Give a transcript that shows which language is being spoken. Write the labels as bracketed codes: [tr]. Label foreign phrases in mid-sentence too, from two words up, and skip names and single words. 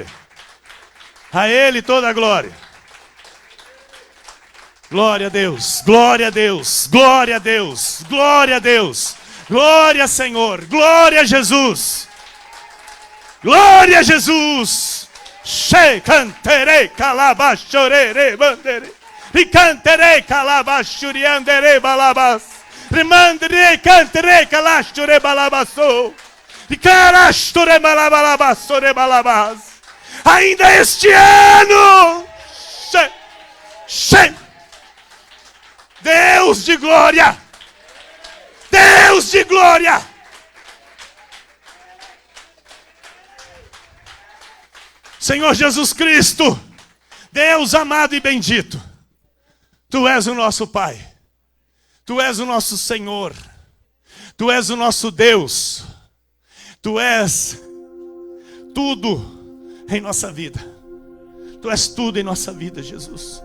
[pt] A Ele toda a glória. Glória a Deus. Glória a Deus. Glória a Deus. Glória a Deus. Glória, Senhor. Glória a Jesus. Glória a Jesus. She canterei calabachorere bandere. E canterei calabachuriandere balabas. Remandere canterei calachure balabassou. E carasture balabalabassore balabas. Ainda este ano. She. Deus de glória! Deus de glória! Senhor Jesus Cristo, Deus amado e bendito, Tu és o nosso Pai, Tu és o nosso Senhor, Tu és o nosso Deus, Tu és tudo em nossa vida, Tu és tudo em nossa vida, Jesus.